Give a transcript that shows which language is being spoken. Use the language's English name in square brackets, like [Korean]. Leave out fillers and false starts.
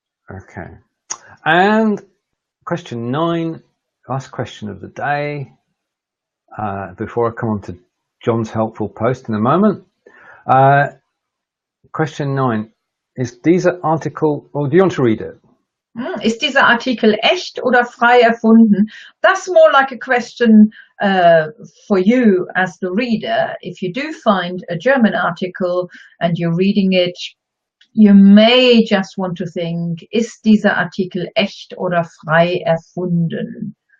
[English] Okay. And question 9, last question of the day, before I come on to John's helpful post in a moment. Question 9, is [German] dieser Artikel, [English] or do you want to read it? [German] Ist dieser Artikel echt oder frei erfunden? [English] That's more like a question for you as the reader. If you do find a German article and you're reading it, you may just want to think, [German] ist dieser Artikel echt oder frei erfunden?